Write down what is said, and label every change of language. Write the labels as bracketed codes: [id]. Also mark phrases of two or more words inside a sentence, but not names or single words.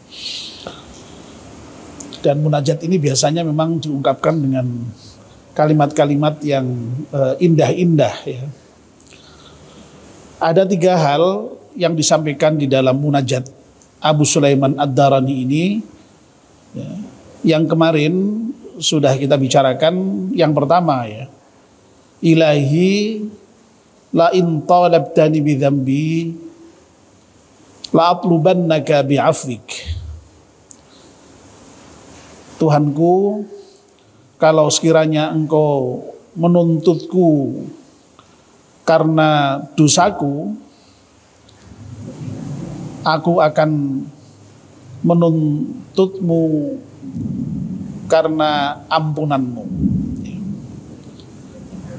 [id] Dan munajat ini biasanya memang diungkapkan dengan kalimat-kalimat yang indah-indah, ya. Ada 3 hal yang disampaikan di dalam munajat Abu Sulaiman Ad-Darani ini, ya, yang kemarin sudah kita bicarakan. Yang pertama, ya, [ar] إلهي لئن طالبتني بذنبي لأطالبنك بعفوك. [id] Tuhanku, kalau sekiranya engkau menuntutku karena dosaku, aku akan menuntutmu karena ampunanmu.